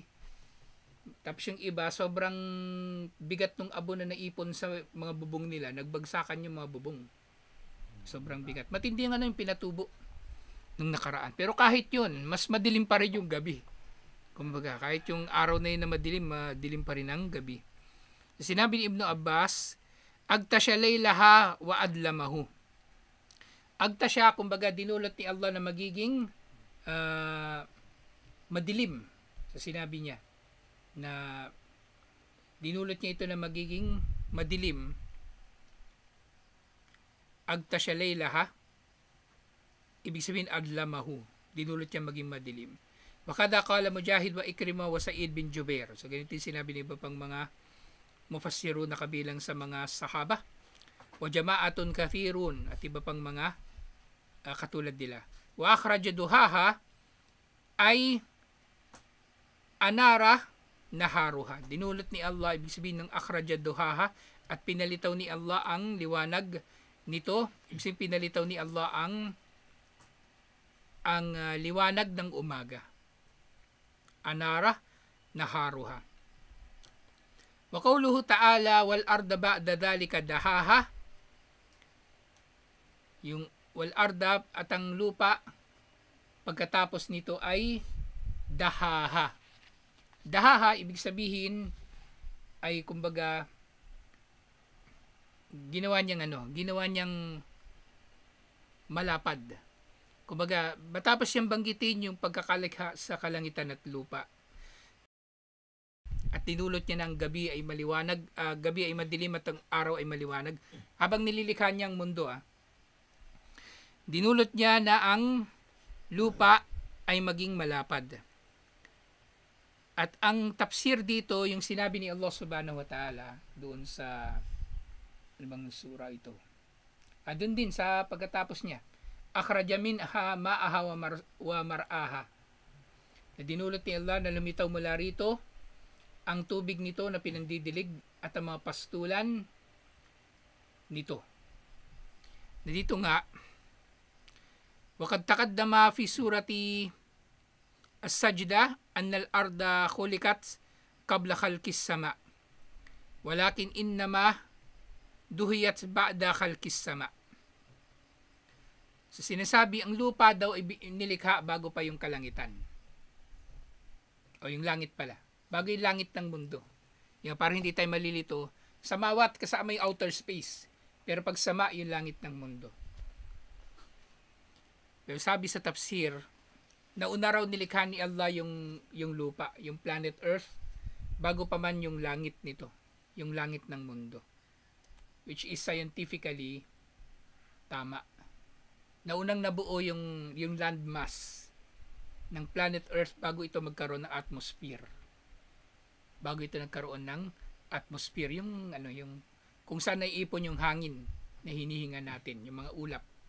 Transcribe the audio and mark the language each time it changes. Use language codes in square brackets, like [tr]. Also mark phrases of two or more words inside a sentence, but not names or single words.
[tl] Tapos yung iba, sobrang bigat ng abo na naipon sa mga bubong nila, nagbagsakan yung mga bubong. Sobrang bigat. Matindi yung pinatubo nung nakaraan. Pero kahit yun, mas madilim pa rin yung gabi. Kumbaga, kahit yung araw na yun na madilim pa rin ang gabi. Sinabi ni Ibn Abbas, [ar] أغطش ليلها وأظلمه. [tl] Agtasya, kumbaga, dinulot ni Allah na magiging madilim. So, sinabi niya na dinulot niya ito na magiging madilim. [ar] أغطش ليلها, [tl] ibig sabihin adlamahu, dinulot niya maging madilim. [ar] وكذا قال مجاهد وعكرمة وسعيد بن جبير. [tl] So ganito yung sinabi ng iba pang mga mufassiru na kabilang sa mga sahaba. [ar] وجماعة كثيرون, [tl] at iba pang mga katulad nila. [ar] وأخرج ضحاها أي أنار نهارها. [tl] Dinulot ni Allah, ibig sabihin ng [ar] أخرج ضحاها, [tl] at pinalitaw ni Allah ang liwanag nito. Ibig sabihin pinalitaw ni Allah ang liwanag ng umaga. [ar] أنار نهارها. وقوله تعالى والأرض بعد ذلك دحاها. [tl] Yung [ar] والأرض [tl] at ang lupa pagkatapos nito ay dahaha. Dahaha ibig sabihin ay kumbaga ginawa niyang malapad. Kumbaga, matapos siyang banggitin yung pagkakalikha sa kalangitan at lupa, at tinulot niya ng gabi ay maliwanag, gabi ay madilim at ang araw ay maliwanag. Habang nililikha niya ang mundo, dinulot niya na ang lupa ay maging malapad. At ang tafsir dito, yung sinabi ni Allah [ar] سبحانه وتعالى [tl] doon sa anong sura ito. Doon din sa pagkatapos niya, [ar] أخرج منها ماءها ومرعاها. [tl] Na dinulot ni Allah na lumitaw mula rito ang tubig nito na pinandidilig at ang mga pastulan nito. Na dito nga, [ar] وَقَدْ تَقَدَّمَ فِي سُورَةِ السَّجْدَةِ أَنَّ الْأَرْضَ خُلِقَتْ قَبْلَ خَلْقِ السَّمَاءِ وَلَكِنْ إِنَّمَا دُهِيَتْ بَعْدَ خَلْقِ السَّمَاءِ. [tl] So sinasabi, ang lupa daw ay nilikha bago pa yung kalangitan. O yung langit pala. Bago yung langit ng mundo. Yung parang hindi tayo malilito. Samawat kasama yung [en] outer space. [tl] Pero pag sama, yung langit ng mundo. Pero sabi sa tafsir, nauna raw nilikha ni Allah yung lupa, yung [en] planet Earth, [tl] bago pa man yung langit nito. Yung langit ng mundo. [en] Which is scientifically tama. [tl] Naunang nabuo yung landmass ng [en] planet Earth [tl] bago ito magkaroon ng atmosphere. Bago ito nagkaroon ng atmosphere, yung kung saan naiipon yung hangin na hinihinga natin, yung mga ulap.